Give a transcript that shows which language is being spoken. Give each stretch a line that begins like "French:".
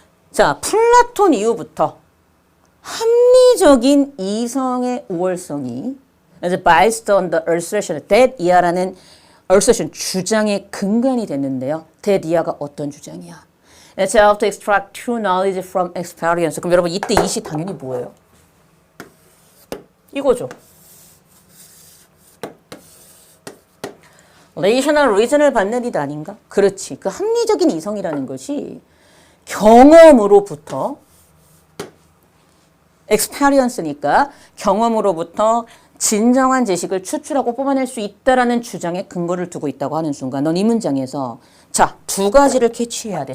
Korean: 자, 플라톤 이후부터 합리적인 이성의 우월성이
English: based on the assertion that
Korean: 이하라는 assertion 주장의 근간이 됐는데요. that 이하가 어떤 주장이야?
English: It's how to extract true knowledge from experience.
Korean: 그럼 여러분 이때 이시 당연히 뭐예요? 이거죠. rational reason을 받는 일 아닌가? 그렇지. 그 합리적인 이성이라는 것이 경험으로부터 experience니까 경험으로부터 진정한 지식을 추출하고 뽑아낼 수 있다라는 주장에 근거를 두고 있다고 하는 순간 넌 이 문장에서 자, 두 가지를 캐치해야 돼.